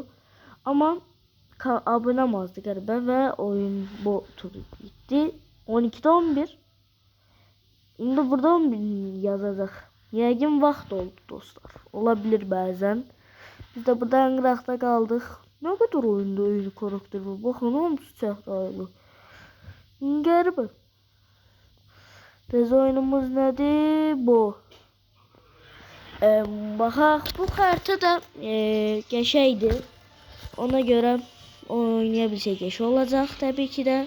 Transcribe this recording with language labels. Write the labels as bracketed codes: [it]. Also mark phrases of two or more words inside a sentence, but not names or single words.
[az] Amma abonem azdı qəribə və oyun bu turu bitdi. 12'də 11. İndi burada 11 yazacaq. Yəqin vaxt oldu dostlar. Olabilir bəzən. Biz də burada qıraqda qaldıq. [tr] Ne kadar oyunda öyle karakter var. [az] Bakın hamısı çəhrayılı. Qəribə. Biz oyunumuz nədir? Bu. Baxaq. Bu xəritə də qəşəngdir. Ona görə oynaya bilsək qəşəng olacaq təbii ki də.